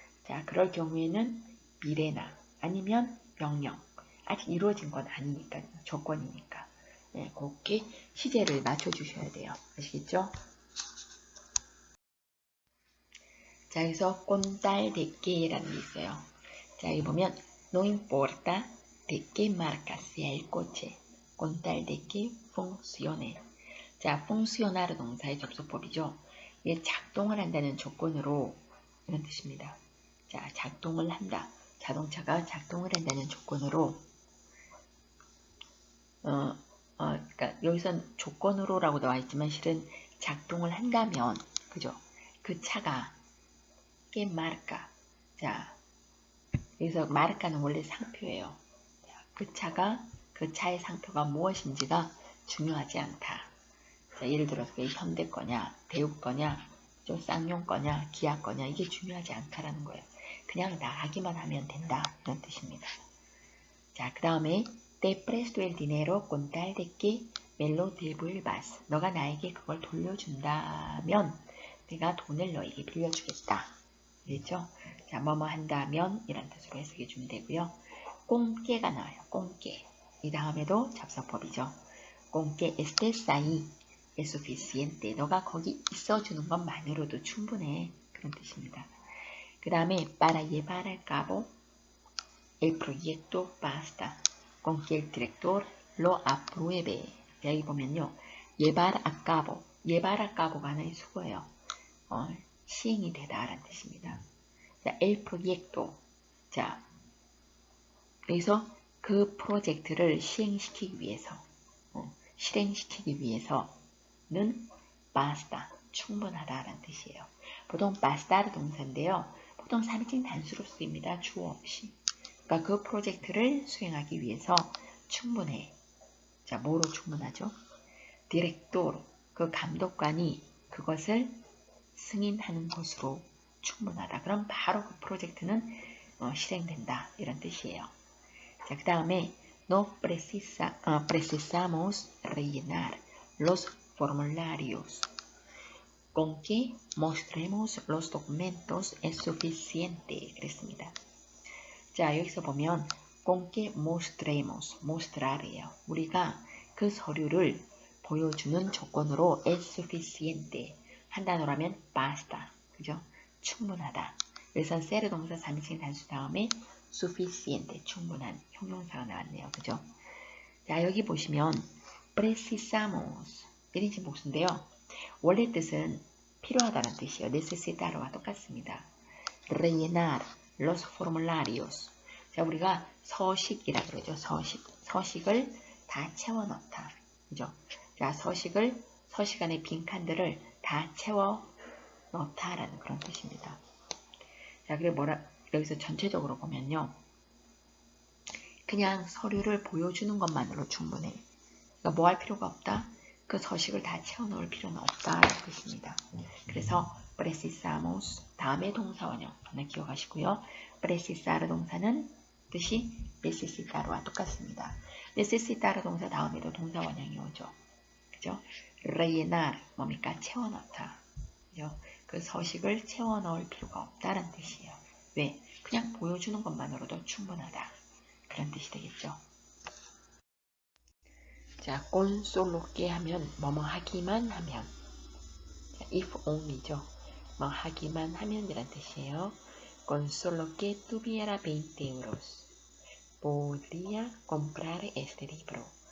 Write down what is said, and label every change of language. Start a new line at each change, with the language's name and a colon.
Korean: 자, 그럴 경우에는 미래나 아니면 명령 아직 이루어진 건 아니니까요. 조건이니까. 네, 그렇게 시제를 맞춰주셔야 돼요. 아시겠죠? 자, 여기서 contar de que라는 게 있어요. 자, 여기 보면
Spanish: no importa de qué marca sea el coche, contar de que funcione.
Korean: 자, funcionar 동사의 접속법이죠. 이게 작동을 한다는 조건으로 이런 뜻입니다. 자, 작동을 한다. 자동차가 작동을 한다는 조건으로 그러니까 여기선 조건으로라고 나와 있지만 실은 작동을 한다면 그죠? 그 차가 게 마르카. 자, 여기서 마르카는 원래 상표예요. 자, 그 차의 상표가 무엇인지가 중요하지 않다. 자, 예를 들어서 그게 현대 거냐, 대우 거냐, 좀 쌍용 거냐, 기아 거냐 이게 중요하지 않다라는 거예요. 그냥 나가기만 하면 된다 이런 뜻입니다. 자, 그 다음에
Spanish: te presto el dinero con tal de que me lo devuelvas.
Korean: 너가 나에게 그걸 돌려준다면 내가 돈을 너에게 빌려주겠다. 그렇죠? 자, 뭐뭐 한다면 이란 뜻으로 해석해 주면 되고요. 꽁깨가 나와요. 꽁깨. 이 다음에도 접속법이죠.
Spanish: 꽁깨 estés ahí es suficiente.
Korean: 너가 거기 있어주는 것만으로도 충분해. 그런 뜻입니다. 그 다음에
Spanish: para llevar a cabo el proyecto basta con que el director lo apruebe.
Korean: 여기 보면요. llevar a cabo. llevar a cabo가 하나의 수거예요. 시행이 되다라는 뜻입니다. 자, el proyecto. 자, 여기서 그 프로젝트를 시행시키기 위해서, 실행시키기 위해서는 basta, 충분하다라는 뜻이에요. 보통 basta를 동사인데요. 보통 3인칭 단수로 쓰입니다. 주어 없이. 그러니까 그 프로젝트를 수행하기 위해서 충분해. 자, 뭐로 충분하죠? 디렉토로, 그 감독관이 그것을 승인하는 것으로 충분하다. 그럼 바로 그 프로젝트는 실행된다. 이런 뜻이에요.
Spanish: 자, 그 다음에 no precisamos rellenar los formularios. Con que mostremos los documentos es suficiente.
Korean: 그랬습니다. 자, 여기서 보면 con que mostremos, mostrar이에요. 우리가 그 서류를 보여주는 조건으로
Spanish: es suficiente,
Korean: 한 단어라면 basta. 그죠? 충분하다. 여기서 ser 동사 3인칭 단수 다음에 suficiente. 충분한 형용사가 나왔네요. 그죠? 자, 여기 보시면 precisamos 1인칭 복수인데요. 원래 뜻은 필요하다는 뜻이에요. necesitaro와 똑같습니다.
Spanish: rellenar los formularios.
Korean: 자, 우리가 서식이라 그러죠. 서식을 다 채워 넣다. 그죠? 자, 서식 안에 빈칸들을 다 채워 넣다라는 그런 뜻입니다. 자, 그리고 여기서 전체적으로 보면요. 그냥 서류를 보여주는 것만으로 충분해. 그러니까 뭐 할 필요가 없다? 그 서식을 다 채워 넣을 필요는 없다라는 뜻입니다. 그래서 precisamos 다음에 동사 원형 하나 기억하시고요. precisar 동사는 뜻이 necesitaro와 똑같습니다. necesitar 동사 다음에도 동사 원형이 오죠. 그죠? rellenar 뭡니까? 채워 넣다. 그죠? 그 서식을 채워 넣을 필요가 없다는 뜻이에요. 왜? 그냥 보여주는 것만으로도 충분하다. 그런 뜻이 되겠죠. 자, con solo que 하면 뭐뭐 하기만 하면. 자, if only죠. 뭐 하기만 하면 이란 뜻이에요.
Spanish: Con solo que tuviera 20 euros podría comprar este libro.